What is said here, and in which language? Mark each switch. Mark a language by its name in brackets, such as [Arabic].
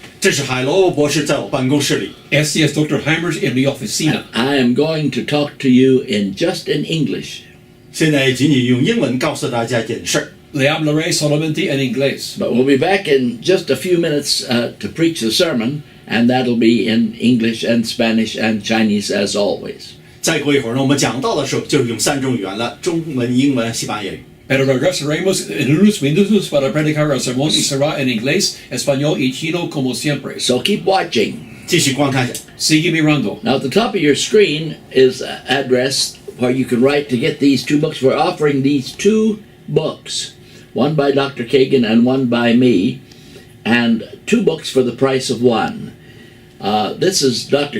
[Chinese] 这是海罗博士在我办公室里。 [Spanish] Este es Dr. Hymers en mi oficina. [English] I am going to talk to you just in English. [Chinese] 现在仅仅用英文告诉大家一件事儿。 [Spanish] Le hablaré solamente en inglés. [English] But we'll be back in just a few minutes to preach the sermon, and that'll be in English and Spanish and Chinese as always. [Chinese] 再过一会儿呢，我们讲到的时候就是用3种语言了：中文、英文、西班牙语。 [Spanish] Pero regresaremos en unos minutos para predicar el sermón y será en inglés, español y chino como siempre. [English] So keep watching. [Chinese] 继续观看下。 [Spanish] Sigue mirando. [English] Now at the top of your screen is an address where you can write to get these two books. We're offering these two books, one by Dr. Kagan and one by me, and 2 books for the price of 1. This is Dr.